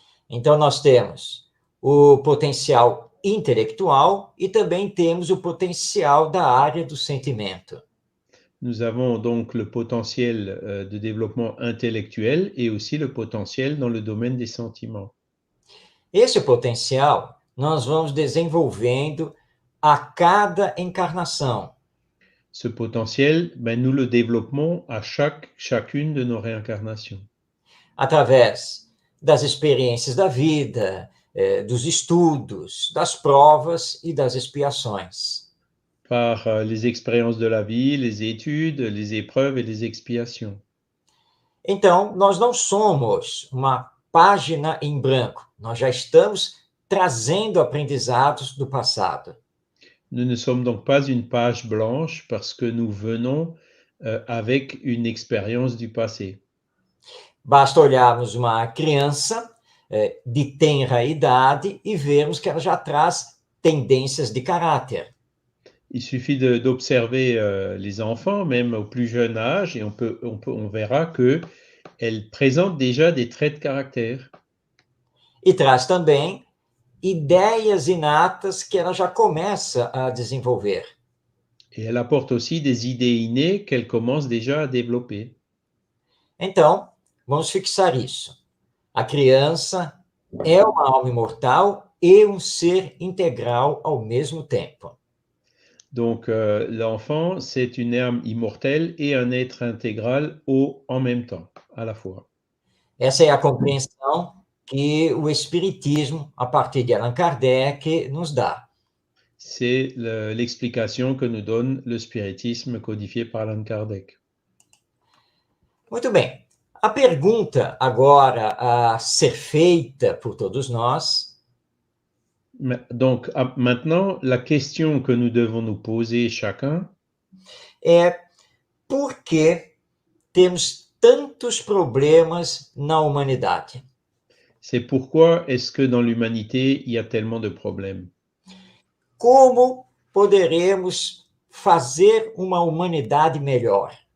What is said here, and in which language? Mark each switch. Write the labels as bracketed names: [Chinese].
[Portuguese] Então, nós temos o potencial intelectual e também temos o potencial da área do sentimento. [French] Nous avons donc le potentiel de développement intellectuel et aussi le potentiel dans le domaine des sentiments. [Portuguese] Esse potencial nós vamos desenvolvendo a cada encarnação. [French] Ce potentiel, ben, nous le développons à chacune de nos réincarnations. [Portuguese] Através das experiências da vida, dos estudos, das provas e das expiações. [French] Par les expériences de la vie, les études, les épreuves et les expiations. [Portuguese] Então, nós não somos uma página em branco, nós já estamos trazendo aprendizados do passado. [French] Nous ne sommes donc pas une page blanche parce que nous venons avec une expérience du passé. [Portuguese] Basta olharmos uma criança de tenra idade e vermos que ela já traz tendências de caráter. [French] Il suffit d'observer les enfants, même au plus jeune âge, et on verra qu'elles présentent déjà des traits de caractère. [Portuguese] E traz também ideias inatas que ela já começa a desenvolver. [French] Et elle apporte aussi des idées innées qu'elle commence déjà à développer. [Portuguese] Então, vamos fixar isso. A criança é uma alma imortal e um ser integral ao mesmo tempo. [French] Donc, l'enfant, c'est une âme immortelle et un être intégral en même temps, à la fois. [Portuguese] Essa é a compreensão que o Espiritismo, a partir de Allan Kardec, nos dá. [French] C'est l'explication que nous donne le spiritisme codifié par Allan Kardec. [Portuguese] Muito bem. A pergunta agora a ser feita por todos nós [French] Donc, maintenant, la question que nous devons nous poser chacun, [Portuguese] é por que temos tantos problemas na humanidade? [French] c'est pourquoi est-ce que dans l'humanité, il y a tellement de problèmes? [Portuguese] Como poderemos fazer uma humanidade melhor?